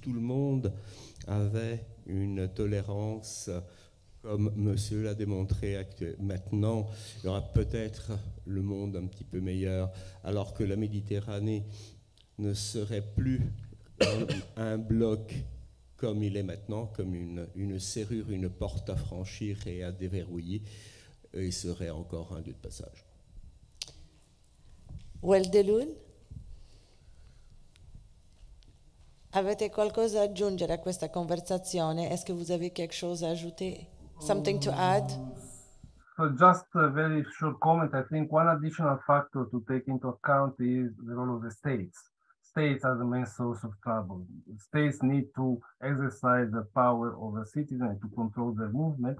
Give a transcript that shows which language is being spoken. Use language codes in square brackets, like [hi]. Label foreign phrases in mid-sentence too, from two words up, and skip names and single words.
[fr] tout le monde avait une tolérance comme monsieur l'a démontré maintenant, il y aura peut-être le monde un petit peu meilleur, alors que la Méditerranée ne serait plus un bloc comme il est maintenant, comme une serrure, une porte à franchir et à déverrouiller, il serait encore un lieu de passage. qu'Uoldelul? [it] Avete qualcosa da aggiungere a questa conversazione? [fr] Est-ce que vous avez quelque chose à ajouter? [en] Something to add? So just a very short comment. I think one additional factor to take into account is the role of the states. States are the main source of trouble. States need to exercise the power over citizens to control their movement.